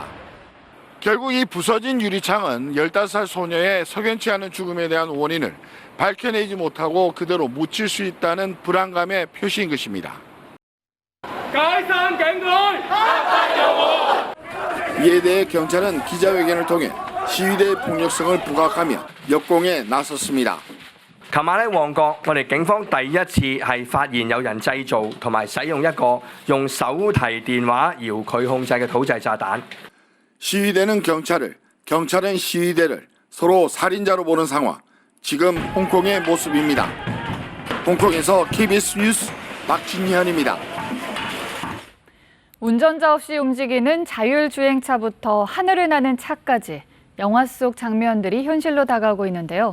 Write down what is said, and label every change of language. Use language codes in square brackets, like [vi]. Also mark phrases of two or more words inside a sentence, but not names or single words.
[ko] 결국 이 부서진 유리창은 15살 소녀의 석연치 않은 죽음에 대한 원인을 밝혀내지 못하고 그대로 묻힐 수 있다는 불안감의 표시인 것입니다. 이에 대해 경찰은 기자회견을 통해 시위대의 폭력성을 부각하며 역공에 나섰습니다. [yue] 琴晚喺旺角，我哋警方第一次係發現有人製造同埋使用一個用手提電話遙距控制嘅土製炸彈。 [ko] 시위대는 경찰은 시위대를 서로 살인자로 보는 상황. 지금 홍콩의 모습입니다. 홍콩에서 KBS 뉴스 박진현입니다. 운전자 없이 움직이는 자율주행차부터 하늘을 나는 차까지 영화 속 장면들이 현실로 다가오고 있는데요.